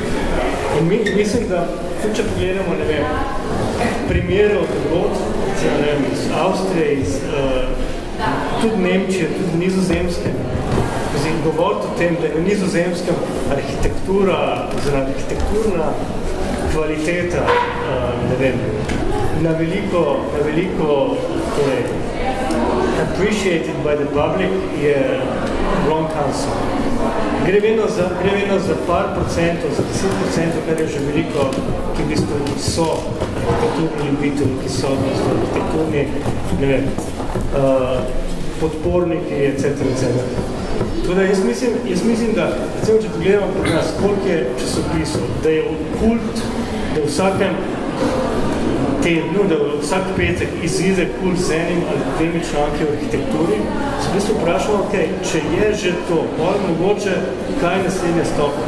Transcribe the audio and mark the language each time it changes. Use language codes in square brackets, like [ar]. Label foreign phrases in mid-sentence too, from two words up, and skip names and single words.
[sl] In mislim, da če pogledamo, ne vem, primere od drugod, iz Avstrije, tudi Nemčije, tudi Nizozemske, govoriti o tem, da je v Nizozemskem arhitektura, oziroma arhitekturna kvaliteta, ne vem, na veliko torej, [en] appreciated by the public je wrong answer. [sl] Gre vedno za par procentov, za 10%, kar je že veliko, ki v bistvu so arhitekturni ljubitelji, ki so arhitekturni, ne vem, podporniki, etc. Tako jaz mislim, da, recimo, če pogledamo pri nas, koliko je časopisov, da je kult, da v vsakem tednu, da vsak petek izide kurs z enim ali dvemi članki o arhitekturi, se v bistvu vprašamo, okay, če je že to, mogoče kaj je naslednja stopnja.